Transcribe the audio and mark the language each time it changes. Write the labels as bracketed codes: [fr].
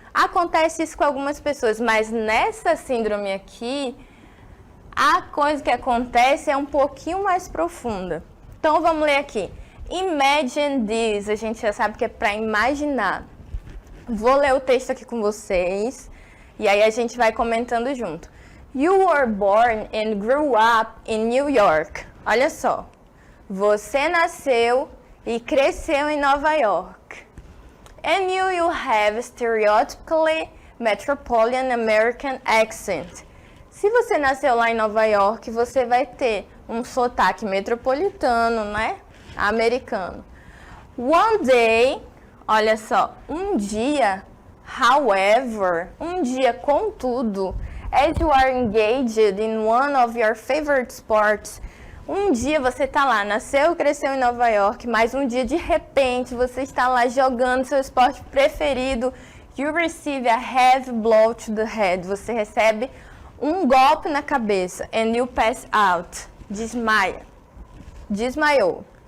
[pt] Acontece isso com algumas pessoas, mas nessa síndrome aqui, a coisa que acontece é um pouquinho mais profunda. Então vamos ler aqui. [en] Imagine this, [pt] a gente já sabe que é para imaginar. Vou ler o texto aqui com vocês e aí a gente vai comentando junto. [en] You were born and grew up in New York. [pt] Olha só. Você nasceu e cresceu em Nova York. [en] And you have stereotypically metropolitan American accent. [pt] Se você nasceu lá em Nova York, você vai ter um sotaque metropolitano, né? Americano. [en] One day, [pt] olha só, um dia, [en] however, [pt] um dia contudo, [en] as you are engaged in one of your favorite sports, [pt] um dia você está lá, nasceu e cresceu em Nova York, mas um dia de repente você está lá jogando seu esporte preferido, [en] you receive a heavy blow to the head, [pt] você recebe um golpe na cabeça, [en] and you pass out, [pt] desmaiou.